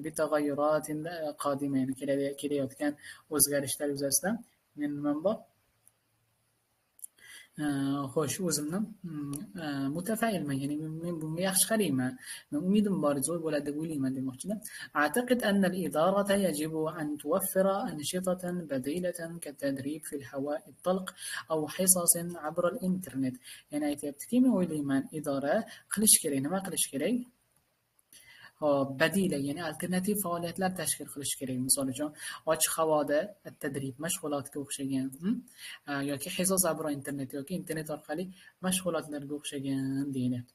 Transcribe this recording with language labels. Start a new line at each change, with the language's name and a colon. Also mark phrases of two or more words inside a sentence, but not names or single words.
Arabic: بالتغيرات القادمة,
Uzbek: ya'ni kelayotgan o'zgarishlar yuzasidan men nimam bor? Xo'sh, o'zimni mutafailman, ya'ni men bunga yaxshi qarayman. Men umidim bor, zo'r bo'ladi deb o'ylayman demoqchiman.
Arabic: أعتقد أن الإدارة يجب أن توفر أنشطة بديلة كالتدريب في الهواء الطلق أو حصص عبر الإنترنت.
Uzbek: Ya'ni aytayaptiki, men o'ylayman, idora qilish kerak. Nima qilish kerak? Badila, ya'ni alternativ faoliyatlar tashkil qilish kerak. Misol uchun, ochiq havoda tadrib mashg'ulotga o'xshagan yoki
Arabic: حصص عبر الإنترنت
Uzbek: yoki internet orqali mashg'ulotlarga o'xshagan deyilyapti.